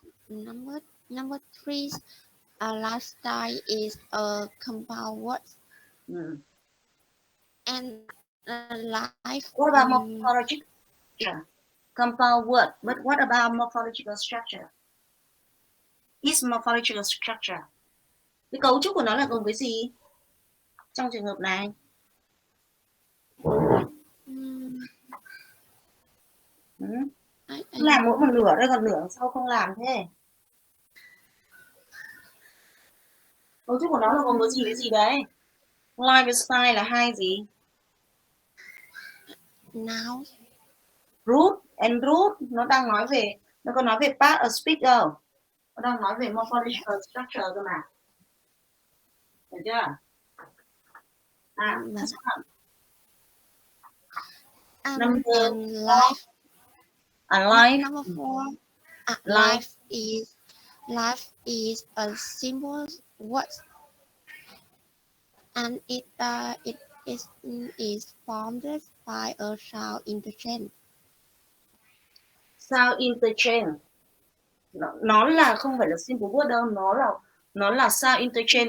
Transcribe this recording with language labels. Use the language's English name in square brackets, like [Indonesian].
[English] Number 3, a lifestyle is a compound word. And life. What about morphological structure? Compound word, but what about morphological structure? Is morphological structure. [Vietnamese] Cái cấu trúc của nó là gồm cái gì? Trong trường hợp này. Làm mỗi một nửa đây, còn nửa sau không làm thế. Cấu trúc của nó là gồm có gì cái gì đấy? Lifestyle là hai gì? [English] Noun. Root and root [Vietnamese] nó đang nói về, nó còn nói về part of speech đâu. Nó đang nói về morphological structure cơ mà. Được chưa? [English] Number life. Life. Number 4. Life is a simple word, and it is formed by a sound interchange. Sound interchange. [Vietnamese] Nó là không phải là simple word đâu, nó là sound interchange.